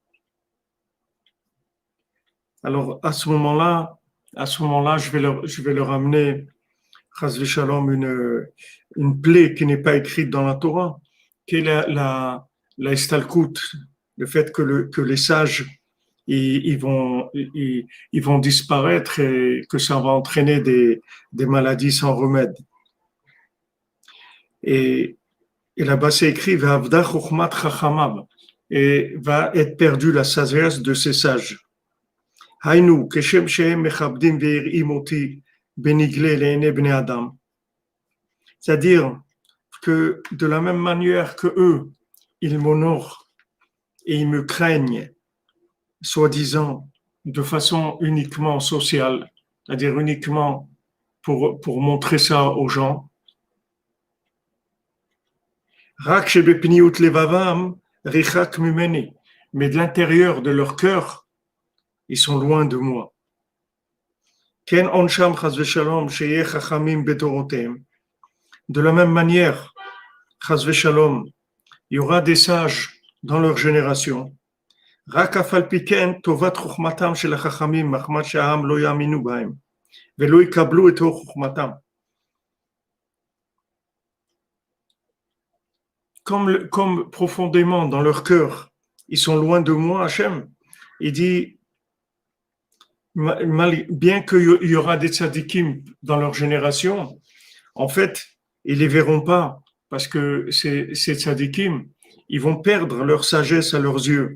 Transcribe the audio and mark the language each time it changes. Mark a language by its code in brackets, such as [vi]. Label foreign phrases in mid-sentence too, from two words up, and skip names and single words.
[fr] Alors à ce moment-là, je vais leur amener [he] חס ושלום, [fr] une plaie qui n'est pas écrite dans la Torah, qui est la istalkut, le fait que les sages ils vont disparaître et que ça va entraîner des maladies sans remède. Et là-bas c'est écrit [he] ואבדה חכמת חכמיו, [fr] et va être perdue la sagesse de ces sages. [he] היינו כשם שהם מכבדים ויראים אותי בנגלה לעיני בני אדם. [fr] C'est-à-dire que de la même manière que eux, ils m'honorent et ils me craignent, soi-disant de façon uniquement sociale, c'est-à-dire uniquement pour montrer ça aux gens. [he] רק שבפנימיות לבבם רחק ממני, [fr] mais de l'intérieur de leur cœur, ils sont loin de moi. [he] כן ענשם חס ושלום שיהיו חכמים בדורותם. [fr] De la même manière, [he] chas v'shalom, [fr] il y aura des sages dans leur génération. [he] רק אף על פי כן טובת חכמתם של החכמים מחמת שהם לא יאמינו בהם ולא יקבלו את חכמתם. [fr] Comme profondément dans leur cœur, ils sont loin de moi, Hachem. Il dit, bien qu'il y aura des tzadikim dans leur génération, en fait, ils les verront pas parce que ces tzadikim, ils vont perdre leur sagesse à leurs yeux.